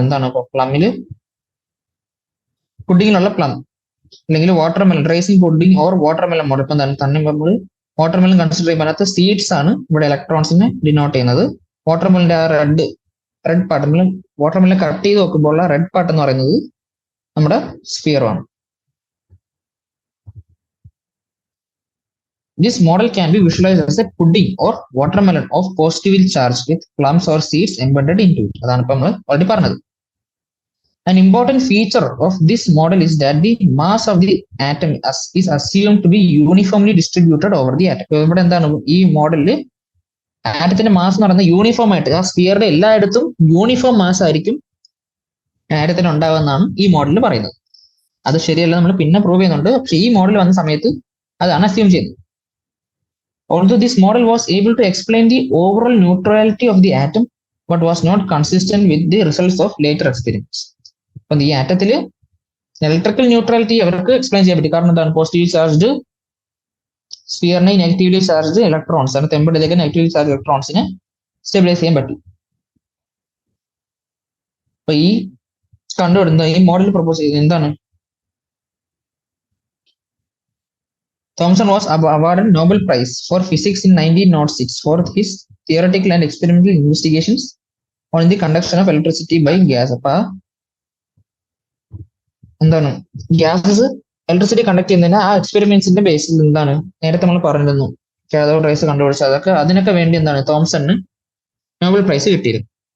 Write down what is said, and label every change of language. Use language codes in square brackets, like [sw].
[ml] എന്താണ് പുഡിങ്ങിലുള്ള പ്ലം, അല്ലെങ്കിൽ watermelon racing pudding or watermelon model. ഇപ്പൊ തന്നെ നമ്മൾ വാട്ടർമെലൺ കൺസിഡർ ചെയ്യുമ്പോൾ അതിനകത്ത് സീഡ്സ് ആണ് ഇവിടെ ഇലക്ട്രോൺസിനെ ഡിനോട്ട് ചെയ്യുന്നത്. വാട്ടർമെലിന്റെ ആ റെഡ് പാർട്ട്, വാട്ടർമെലൺ കട്ട് ചെയ്ത് നോക്കുമ്പോൾ ഉള്ള റെഡ് പാർട്ട് എന്ന് പറയുന്നത് നമ്മുടെ സ്ഫിയറാണ്. [en] This model can be visualized as a pudding or watermelon of positively charged with plums or seeds embedded into it. [ml] അതാണ് ഇപ്പൊ നമ്മൾ ഓൾറെഡി പറഞ്ഞത്. [en] An important feature of this model is that the mass of the atom is assumed to be uniformly distributed over the atom. [ml] ഇവിടെ എന്താണ്, ഈ മോഡലില് ആറ്റത്തിന്റെ mass എന്ന് പറയുന്നത് uniform ആയിട്ട് ആ സ്ഫിയറുടെ എല്ലായിടത്തും യൂണിഫോം മാസ് ആയിരിക്കും ആറ്റത്തിന് ഉണ്ടാകുമെന്നാണ് ഈ മോഡലിൽ പറയുന്നത്. അത് ശരിയല്ല, നമ്മൾ പിന്നെ പ്രൂവ് ചെയ്യുന്നുണ്ട്. പക്ഷെ ഈ മോഡൽ വന്ന സമയത്ത് അതാണ് അസ്യൂം ചെയ്യുന്നത്. [en] Although this model was able to explain the overall neutrality of the atom, but was not consistent with the results of later experiments. [ml] അപ്പം ഈ ആറ്റത്തില് ഇലക്ട്രിക്കൽ ന്യൂട്രാലിറ്റി അവർക്ക് എക്സ്പ്ലെയിൻ ചെയ്യാൻ പറ്റും. കാരണം എന്താണ്, positive charged സ്ഫിയറിനെ negatively charged electrons ആണ് തെമ്പടിലേക്ക് negatively charge ഇലക്ട്രോൺസിനെ stabilise ചെയ്യാൻ പറ്റും. അപ്പൊ ഈ കണ്ടുപിടുന്ന ഈ മോഡൽ പ്രപ്പോസ് ചെയ്തത് എന്താണ്, [en] Thomson was awarded Nobel Prize for Physics in 1906 for his theoretical and experimental investigations on the conduction of electricity by gas. [ml] അപ്പൊ എന്താണ്, ഗ്യാസസ് ഇലക്ട്രിസിറ്റി കണ്ടക്ട് ചെയ്യുന്നതിന് ആ എക്സ്പെരിമെന്റ്സിന്റെ ബേസിൽ എന്താണ് നേരത്തെ നമ്മൾ പറഞ്ഞിരുന്നു, കാഥോഡ് റേസ് കണ്ടുപിടിച്ചത്. അതിനൊക്കെ വേണ്ടി എന്താണ് തോംസണിന് നോബൽ പ്രൈസ് കിട്ടിയിരുന്നു.